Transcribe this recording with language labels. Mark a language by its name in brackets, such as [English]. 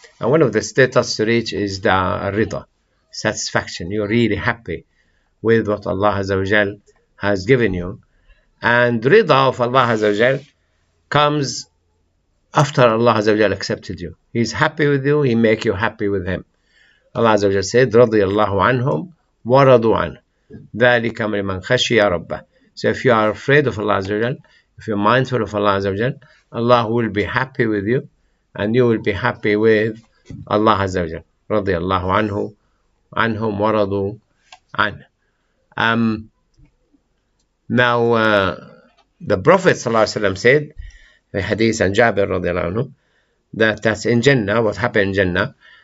[English] And one of the status to reach is the rida, satisfaction. You're really happy with what Allah Azza wa Jal has given you. And rida of Allah Azza wa Jal comes after Allah Azza wa Jal accepted you. He's happy with you, He make you happy with Him. [Arabic] Allah Azza wa Jal said, رَضِيَ اللَّهُ عَنْهُمْ وَرَضُوا عَنْهُ ذَلِكَ مِمَّنْ خَشِيَ رَبَّهُ. [English] So if you are afraid of Allah Azza wa Jal, if you're mindful of Allah Azza wa Jal, Allah will be happy with you, and you will be happy with Allah Azza wa Jal. [Arabic] رَضِيَ اللَّهُ عَنْهُ عَنْهُمْ وَرَضُوا عَنْهُ. [English] Now the Prophet ﷺ said, the hadith and Jabir radiallahu anhu, that's in Jannah, what happened in Jannah.